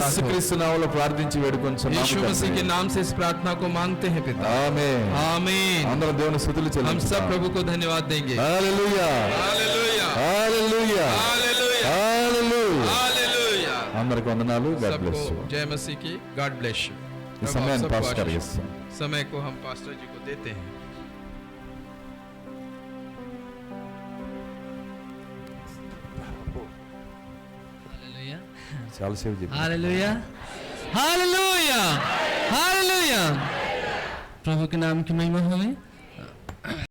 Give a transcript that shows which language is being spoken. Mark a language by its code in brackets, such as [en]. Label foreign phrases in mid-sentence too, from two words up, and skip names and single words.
[te] యేసుక్రీస్తు నామములో ప్రార్థించి [hi] यीशु [te] వేడుకొంచున్నాము [hi] मसीह के [te] తండ్రి. [hi] नाम से इस प्रार्थना को मांगते हैं पिता [te] ఆమేన్. [hi] आमीन [te] అందరం దేవుని స్తుతులు [hi] हम सब [te] చెల్లించుదాం. [hi] प्रभु को धन्यवाद देंगे [te] హల్లెలూయా. [hi] हालेलुया [te] హల్లెలూయా. [hi] हालेलुया [te] హల్లెలూయా. [hi] हालेलुया [te] అందరికి వందనాలు. [en] God bless [hi] सबको [te] యు. [hi] जय मसीह की [en] God bless you [te] ఈ సమయాన్ని పాస్టర్ గారికి ఇస్తాం. [hi] समय को हम पास्टर जी को देते हैं हालेलुया [te] చాలాసేపు చెప్పాను. [hi] हालेलुया हालेलुया हालेलुया प्रभु के नाम की महिमा हो